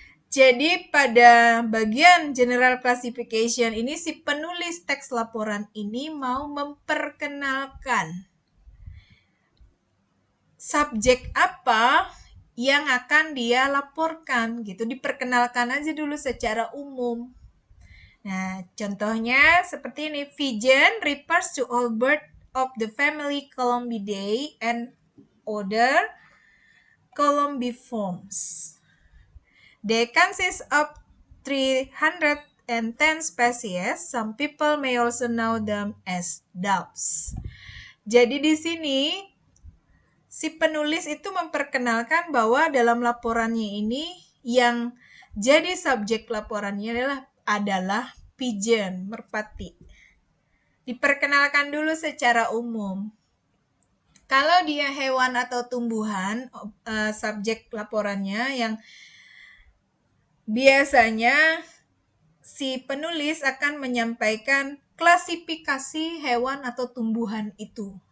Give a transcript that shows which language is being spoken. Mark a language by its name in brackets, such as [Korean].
[Indonesian] Jadi pada bagian general classification ini si penulis teks laporan ini mau memperkenalkan subjek apa yang akan dia laporkan gitu, diperkenalkan aja dulu secara umum. Nah, contohnya seperti ini. [English] Pigeon refers to all birds of the family Columbidae and other columbiforms. They consist of 310 species. Some people may also know them as doves. [Indonesian] Jadi di sini si penulis itu memperkenalkan bahwa dalam laporannya ini yang jadi subjek laporannya adalah pigeon, merpati. Diperkenalkan dulu secara umum. Kalau dia hewan atau tumbuhan, subjek laporannya yang biasanya si penulis akan menyampaikan klasifikasi hewan atau tumbuhan itu.